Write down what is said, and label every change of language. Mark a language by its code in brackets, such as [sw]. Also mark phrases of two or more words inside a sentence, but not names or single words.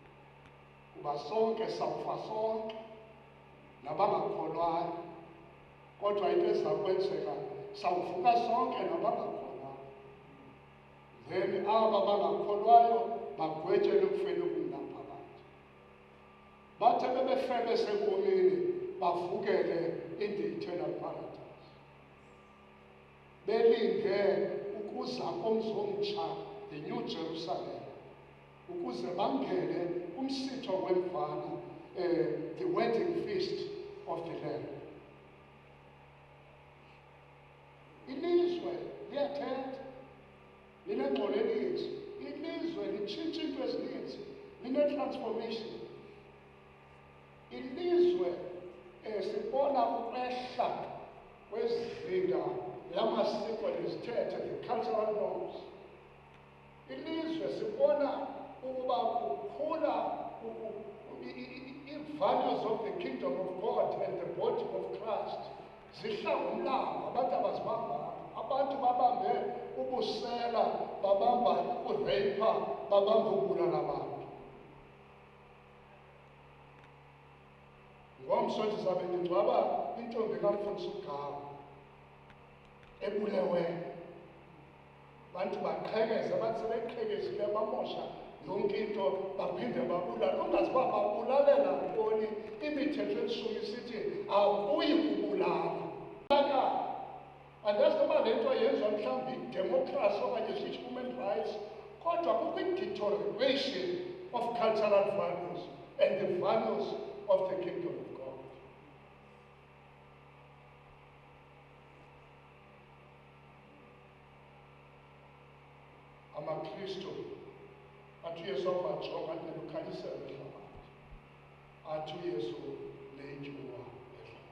[xh] Kuba sonke sawufa sonke nabangakholwayo Kodwa into ezakwenzeka sawuvuka sonke nabangakhona. Then aba bangakholwayo bagwetyelwe ekufeni okungaphakathi. Bathe bebefe besenkomeni bavukele [en] in the eternal paradise. [xh] Belinde ukuza komzi omtsha, [en] the New Jerusalem, [xh] ukuze bangene kumsitho wemvana, [en] the wedding feast of the Lamb. [xh] Ilizwe liyathetha, linengxolo eninzi. Ilizwe litshintsha into ezininzi, line-transformation. Ilizwe sibona ukwehla kwezinga lamasiko nezithethe, [en] the cultural norms. [xh] Ilizwe sibona ukuba kukhula [en] values of the kingdom of God and the body of Christ. [xh] Zihla ngumlambo, abantu abazibambanga. Abantu babambe ubusela, babamba ukureyipha, babamba ukubulala abantu. Ngomso ndizabe ndingcwaba intombi kaMfundisi uGawu ebuleweyo. Abantu baqhekeza, bathi sebeqhekezile bamosha yonke into baphinde babulala. Ungazi uba babulalela ntoni, imithetho elishumi isithi awuyi kubulala. Andazi noba le nto yenziwa mhlawumbi idemokhrasi okanye sithi [en] human rights, [xh] kodwa kukho i- [en] deterioration of cultural values and the values of the kingdom of God. [xh] AmaKristu athi uYesu awubajonga nelukhaliselo ehlabathi, athi uYesu leyityuwa ehlabathi.